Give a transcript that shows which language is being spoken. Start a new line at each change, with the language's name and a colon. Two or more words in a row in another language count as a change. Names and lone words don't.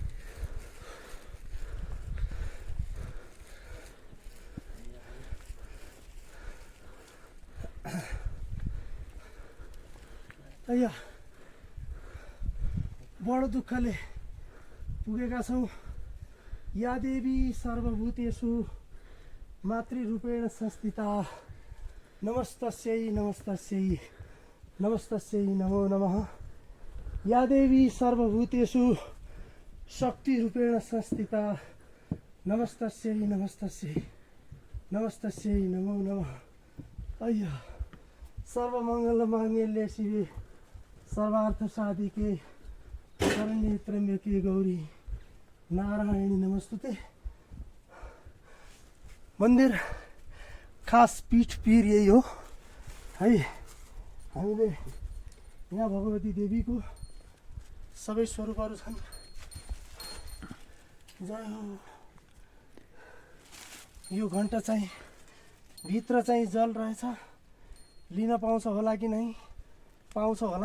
Nepali: अయ్या बडो दुःखले पुगेका छौँ।
Sanskrit: या देवी सर्वभूतेषु मातृरूपेण संस्थिता नमस्तस्यै नमस्तस्यै नमस्तस्यै नमो नमः। या देवी सर्वभूतेषु शक्तिरूपेण संस्थिता नमस्तस्यै नमस्तस्यै नमस्तस्यै नमो नमः। अయ్या सर्वमङ्गल माङ्गल्ये शिवे सर्वार्थ साधिके शरण्ये त्र्यम्बके गौरी नारायणी नमस्तुते।
Nepali: मन्दिर खास पीठ पीर यही हो है। हामीले यहाँ भगवती देवीको सबै स्वरूपहरू छन्। जय हो। यो घण्टा चाहिँ भित्र चाहिँ जल रहेछ, लिन पाउँछ होला कि नै, पाउँछ होला।